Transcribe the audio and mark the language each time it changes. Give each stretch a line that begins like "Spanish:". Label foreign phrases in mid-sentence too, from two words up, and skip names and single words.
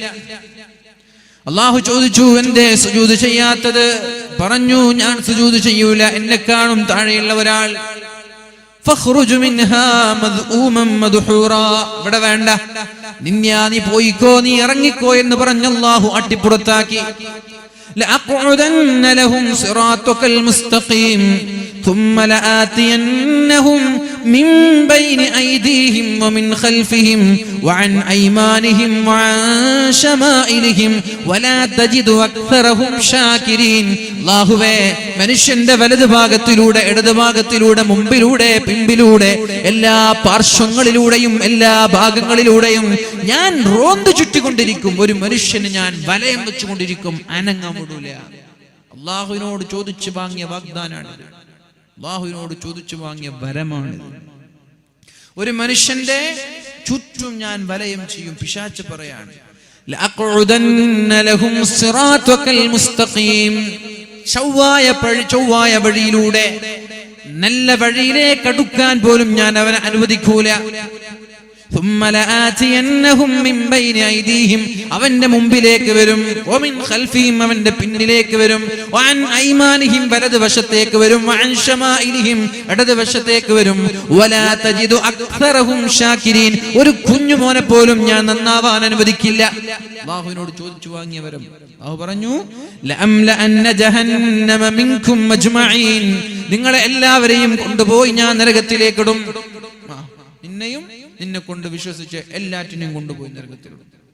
Malayalam: അള്ളാഹു ചോദിച്ചു, എന്തേ സുജൂദ് ചെയ്യാത്തത്? പറഞ്ഞു, ഞാൻ സുജൂദ് ചെയ്യൂല, എന്നെ കാണും താഴെയുള്ള ഒരാൾ.
Arabic: فاخرج منها مذءوما مدحورا,
Malayalam: ഇവിടെ വേണ്ട, നീ പോയിക്കോ, നീ ഇറങ്ങിക്കോ എന്ന് പറഞ്ഞ് അള്ളാഹു അട്ടിപ്പുറത്താക്കി.
Arabic: لأقعدن لهم صراطك المستقيم ثم لآتينهم من بين أيديهم ومن خلفهم وعن أيمانهم وعن شمائلهم ولا تجد أكثرهم شاكرين.
Malayalam: അല്ലാഹുവേ, മനുഷ്യന്റെ വലതു ഭാഗത്തിലൂടെ, ഇടതു ഭാഗത്തിലൂടെ, മുമ്പിലൂടെ, പിമ്പിലൂടെ, എല്ലാ പാർശ്വങ്ങളിലൂടെയും എല്ലാ ഭാഗങ്ങളിലൂടെയും ഞാൻ റോന്ത് ചുറ്റിക്കൊണ്ടിരിക്കും. ഒരു മനുഷ്യന് ഞാൻ വലയം വെച്ചുകൊണ്ടിരിക്കും, അനങ്ങാമുടൂല. അള്ളാഹുവിനോട് ചോദിച്ചു വാങ്ങിയ വാഗ്ദാനാണിത്, അള്ളാഹുവിനോട് ചോദിച്ചു വാങ്ങിയ വരമാണിത്. ഒരു മനുഷ്യന്റെ ചുറ്റും ഞാൻ വലയം ചെയ്യും. പിശാച് പറയാണ്,
Arabic: لأقعدن لهم صراطك المستقيم,
Malayalam: ചൊവ്വായ വഴിയിലൂടെ, നല്ല വഴിയിലേക്ക് അടുക്കാൻ പോലും ഞാൻ അവനെ അനുവദിക്കൂല.
Arabic: ثم لآتينهم من بين أيديهم,
Malayalam: അവന്റെ മുമ്പിലേക്ക് വരും,
Arabic: ومن خلفهم,
Malayalam: അവന്റെ പിന്നിലേക്ക് വരും,
Arabic: وعن أيمانهم,
Malayalam: വലതു വശത്തേക്ക് വരും,
Arabic: وعن شمائلهم,
Malayalam: ഇടതു വശത്തേക്ക് വരും,
Arabic: ولا تجد أكثرهم شاكرين,
Malayalam: ഒരു കുഞ്ഞു മോനെ പോലും ഞാൻ നന്നാവാൻ അനുവദിക്കില്ല. അല്ലാഹുവിനോട് ചോദിച്ചു വാങ്ങിയവരും അല്ലാഹു പറഞ്ഞു,
Arabic: لأملأن جهنم منكم أجمعين,
Malayalam: നിങ്ങളെ എല്ലാവരെയും കൊണ്ടുപോയി ഞാൻ നരകത്തിലേക്കിടും. നിന്നെയും നിന്നെ കൊണ്ട് വിശ്വസിച്ച് എല്ലാറ്റിനെയും കൊണ്ടുപോയി നരകത്തിലിടും.